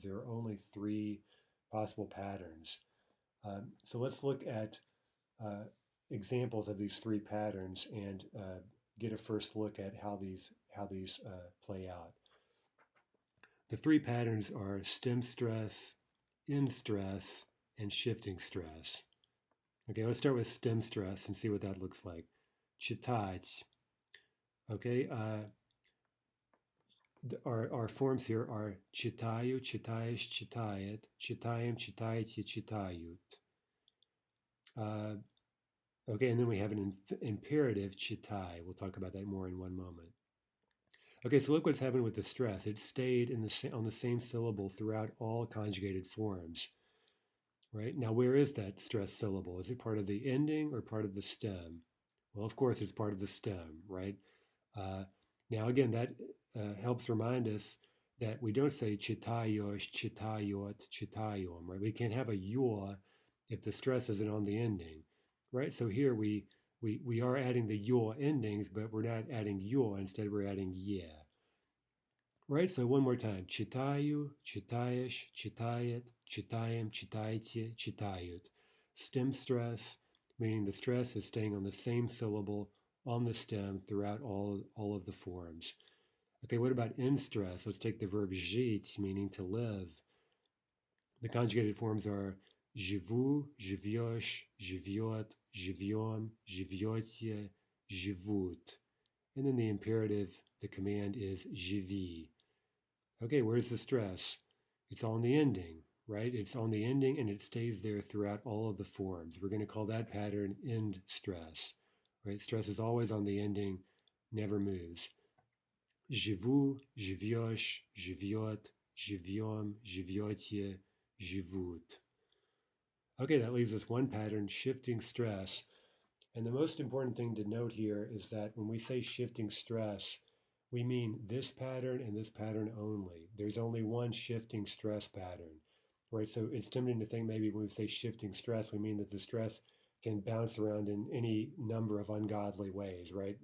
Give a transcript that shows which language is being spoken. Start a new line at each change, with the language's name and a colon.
English: There are only 3 possible patterns. So let's look at examples of these 3 patterns and get a first look at how these play out. The 3 patterns are stem stress, end stress, and shifting stress. Okay, let's start with stem stress and see what that looks like.
Russian: Читать.
English: Okay, our forms here are
Russian: читаю, читаешь, читает, читаем, читаете, читают.
English: Okay, and then we have an imperative, читай. We'll talk about that more in one moment. Okay, so look what's happened with the stress. It stayed on the same syllable throughout all conjugated forms. Right? Now, where is that stress syllable? Is it part of the ending or part of the stem? Well, of course, it's part of the stem, right? Now, again, that helps remind us that we don't say
Russian: chitayos, chitayot, chitayom,
English: right? We can't have a yor if the stress isn't on the ending, right? So here we are adding the yor endings, but we're not adding yor. Instead, we're adding yeah. Right, so one more time.
Russian: Читаю, читаешь, читает, читаем, читаете, читают.
English: Stem stress, meaning the stress is staying on the same syllable on the stem throughout all of the forms. Okay, what about end stress? Let's take the verb жить, meaning to live. The conjugated forms are
Russian: живу, живешь, живет, живем, живете, живут.
English: And then the imperative, the command is живи. Okay, where's the stress? It's on the ending, right? It's on the ending and it stays there throughout all of the forms. We're going to call that pattern end stress, right? Stress is always on the ending, never moves.
Russian: Живу, живешь, живет, живем, живете, живут.
English: Okay, that leaves us one pattern, shifting stress. And the most important thing to note here is that when we say shifting stress, we mean this pattern and this pattern only. There's only one shifting stress pattern, right? So it's tempting to think maybe when we say shifting stress, we mean that the stress can bounce around in any number of ungodly ways, right?